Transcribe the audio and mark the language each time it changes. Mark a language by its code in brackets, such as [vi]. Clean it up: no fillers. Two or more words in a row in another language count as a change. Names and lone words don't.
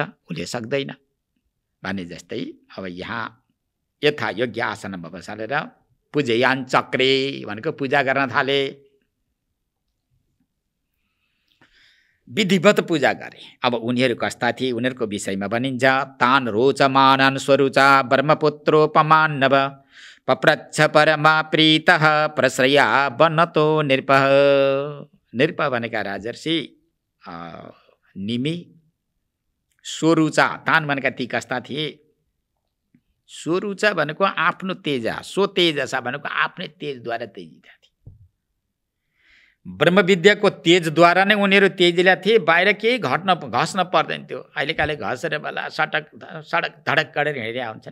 [ne] उसले सक्दैन भने जस्तै अब यहाँ यथा योग्य आसनमा बसालेर [sa] पूजयान् चक्रे [ne] भनेको पूजा गर्न थाले। विधिवत पूजा गरे। अब उनीहरू कस्ता थिए उनीहरूको विषयमा भनिन्छ। [sa] तान रोचमानन् स्वरुचा ब्रह्मपुत्रोपमान नव पप्रच्छ परमा प्रीतः प्रश्रया बनतो नृपः। [ne] नृप भनेका राजर्षि निमि। स्वरुचा, तान भनेका ती कस्ता थिए? स्वरुचा भनेको आफ्नो तेजा, सो तेजसा भनेको आफ्नै तेजद्वारा तेजिला थिए। ब्रह्मविद्याको तेजद्वारा नै उनीहरू तेजिला थिए। बाहिर केही घस्न पर्दैन थियो। अहिलेकाले घसेर बेला सडक धडक गरेर हिँडिरहेका हुन्छन्।